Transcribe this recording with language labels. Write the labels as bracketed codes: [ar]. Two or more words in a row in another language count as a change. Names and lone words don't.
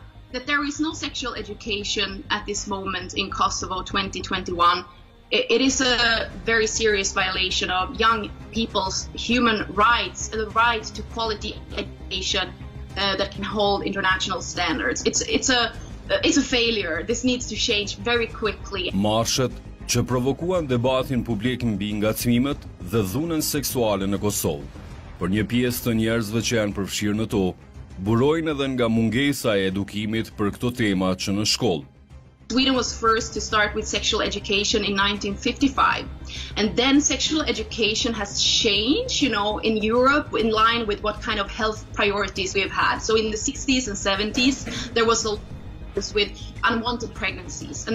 [en] That there is no sexual education at this moment in Kosovo 2021. It is a very serious violation of young people's human rights, the right to quality education that can hold international standards. It's a failure. This needs to change very quickly. [sq] Marshet që provokuan debatin publik mbi ngacmimet dhe dhunën seksuale në Kosovë, për një pjesë të njerëzve që janë përfshirë në to, burojnë edhe nga mungesa e edukimit për këto tema që në shkollë. [en] Sweden was first to start with sexual education in 1955. And then sexual education has changed, in Europe, in line with what kind of health priorities we have had. So in the 60s and 70s, there was a with unwanted pregnancies.